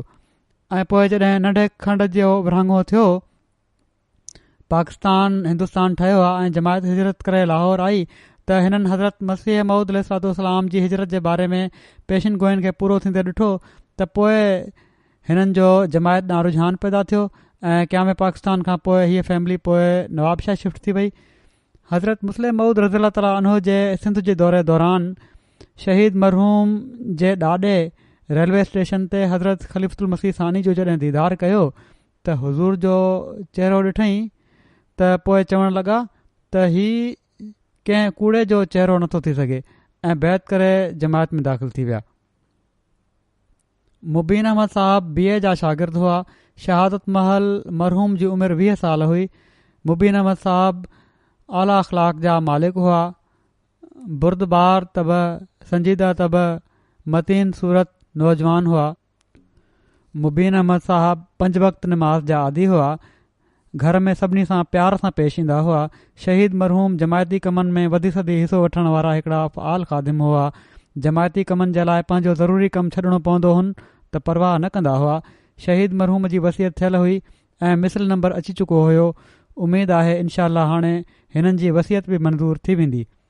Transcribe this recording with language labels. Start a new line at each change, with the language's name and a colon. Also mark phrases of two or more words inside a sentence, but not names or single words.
Sindhi: ऐं पोइ जॾहिं नंढे खंड जो विरहाङो थियो, पाकिस्तान हिंदुस्तान ठहियो आहे ऐं जमायत हिजरत करे लाहौर आई, त हिननि हज़रत मसीह मऊद अलैहिस्सलाम जी हिजरत जे बारे में पेशिन गोइनि खे पूरो थींदे ॾिठो, त पोइ हिननि जो जमायत ॾांहुं रुझान पैदा थियो ऐं क़याम पाकिस्तान खां पोइ हीअ फैमिली पोइ नवाबशाह शिफ्ट थी वई। हज़रत मुस्लिम मऊद
Arabic: رضي الله تعالى عنه
Sindhi: जे सिंध जे दौरे दौरान शहीद मरहूम जे ॾाॾे रेलवे स्टेशन ते हज़रत ख़लीफ़तुल मसीह सानी जो जॾहिं दीदार कयो त हुज़ूर जो चहिरो ॾिठईं त पोइ चवणु लॻा त हीउ कंहिं कूड़े जो चहिरो नथो थी सघे ऐं बैत करे जमायत में दाख़िल थी विया। मुबीन अहमद साहब BA जा शागिर्द हुआ। शहादत महल मरहूम जी उमिरि 20 साल हुई। मुबीन अहमद साहब आला अख़लाक जा मालिक हुआ, बुरदबार तब, संजीदा तब, मतीन सूरत नौजवान हुआ। मुबीन अहमद साहब 5 वक़्त नमाज जा आदी हुआ, घर में सभिनी सां प्यार सां पेश ईंदा हुआ। शहीद मरहूम जमायती कमनि में वधी सदी हिसो वठण वारा हिकिड़ा फ़आल ख़ादिम हुआ। जमायती कमनि जे लाइ पंहिंजो ज़रूरी कमु छॾिणो पवंदो हुन त परवाह न कंदा हुआ। शहीद मरहूम जी वसियत थियल हुई ऐं मिसल नंबर अची चुको हुयो। उमेदु आहे इनशाअल्लाह हाणे हिननि जी वसियत बि मंज़ूर थी वेंदी।